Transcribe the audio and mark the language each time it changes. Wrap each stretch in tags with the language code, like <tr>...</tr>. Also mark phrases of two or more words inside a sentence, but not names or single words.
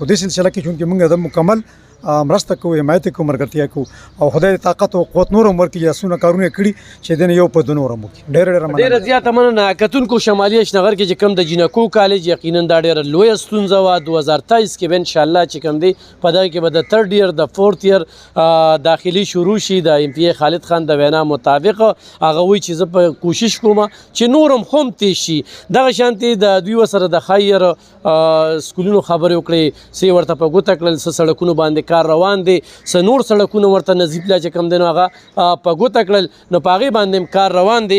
<ps>دې سلسله کې چونکې موږ د مکمل مرسته کوو، حمایت کوو، ملګرتیا کوو او خدای دې طاقت او قوت نور هم ورکړي. اسونه کارونه یې کړي چې دې نه یو په دوه نور هم وکړي. ډېره زیاته مننه. کتونکو شمالي اشنغر کې چې کوم د جینکو کالج یقینا دا ډېره لویه ستونزه وه. 2023 کې به انشاءالله چې کوم دی په دغه کې به د 3rd year د 4th year داخلي شروع شي. د MPA خالد خان د وینا مطابق هغه وایي چې زه په کوشش کوم چې نور هم تېز شي. دغه شانتې د دوی ورسره د خیر سکولونو خبرې وکړې، څه یې ورته په ګوته کړل، څه سړکونو باندې کار روان دی، څه نور سړکونه ورته نظیب لا چې کوم دی نو هغه په ګوته کړل، نو په هغې باندې هم کار روان دی.</ps>